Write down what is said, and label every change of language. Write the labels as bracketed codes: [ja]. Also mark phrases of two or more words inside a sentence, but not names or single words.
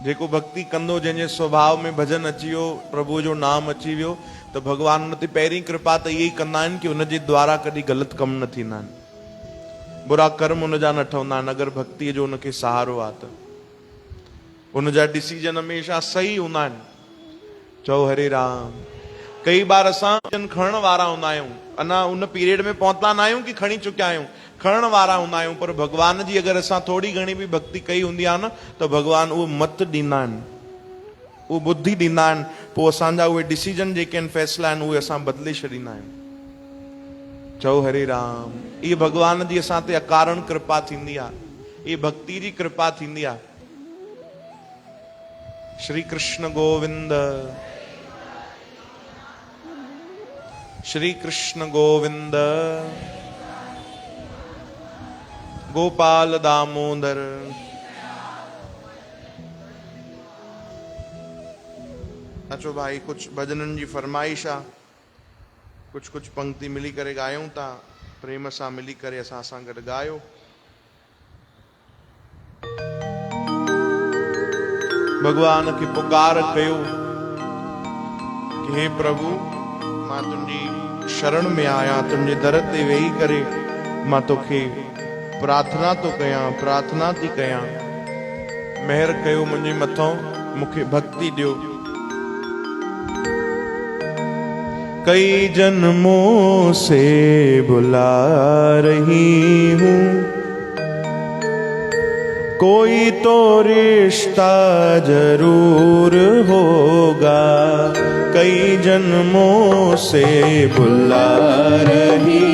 [sd] जेको भक्ति कंदो, जंहिंजे स्वभाव में भजन अची वियो, प्रभु जो नाम अची वियो, त भगवान उन ते पहिरीं कृपा त इहे ई कंदा आहिनि कि उनजे द्वारा कॾहिं ग़लति कम न थींदा आहिनि, बुरा कर्म उनजा न ठहंदा आहिनि। अगरि भक्तिअ जो उनखे सहारो आहे त उनजा डिसीजन हमेशह सही हूंदा आहिनि। चओ हरे राम। कई बार असां डिसीजन खणण वारा हूंदा आहियूं, अञा उन पीरियड में पहुता न आहियूं कि खणी चुकिया आहियूं, खणण वारा हूंदा आहियूं, पर भगवान जी अगरि असां थोरी घणी बि भक्ति कई हूंदी आहे न त भगवान उहो मत ॾींदा आहिनि, उहो बुद्धि ॾींदा आहिनि, पोइ असांजा उहे डिसीजन जेके आहिनि, फैसला आहिनि, उहे असां बदिले छॾींदा आहियूं। चओ हरे राम। इहे भगवान जी असां ते अकारण कृपा थींदी आहे, इहे भक्ति जी कृपा थींदी आहे। श्री कृष्ण गोविंद, श्री कृष्ण गोविंद, गोपाल दामोदर। अचो भाई, कुछ भजनन जी फरमाइश आ, कुछ कुछ पंक्ति मिली करे गायूं था, प्रेम सां मिली करे असां सां गॾु गायो। भगवान की पुकार कयो कि हे प्रभु, मां तुंहिंजी शरण में आया, तुंहिंजे दर ते वेही करे मां तोखे प्रार्थना तो कयां, प्रार्थना थी कयां, मेहर कयो मुंहिंजे मथों, मूंखे भक्ति ॾियो। [hi] कई जन्मों से बुला रही हूँ, कोई तो रिश्ता जरूर होगा। कई जन्मों से बुला रही